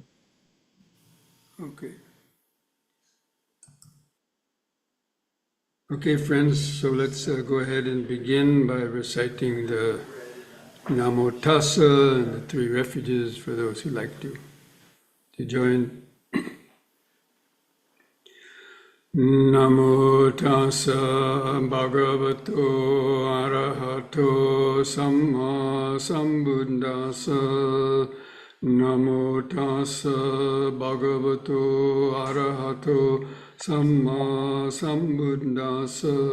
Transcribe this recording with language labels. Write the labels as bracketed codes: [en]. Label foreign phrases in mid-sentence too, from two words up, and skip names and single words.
[en] Okay. Okay, friends, so let's go ahead and begin by reciting the Namo Tassa and the three refuges for those who like to join. [pi] Namo Tassa Bhagavato Arahato Samma Sambuddhassa. Namo Tassa Bhagavato Arahato Samma Sambuddhassa.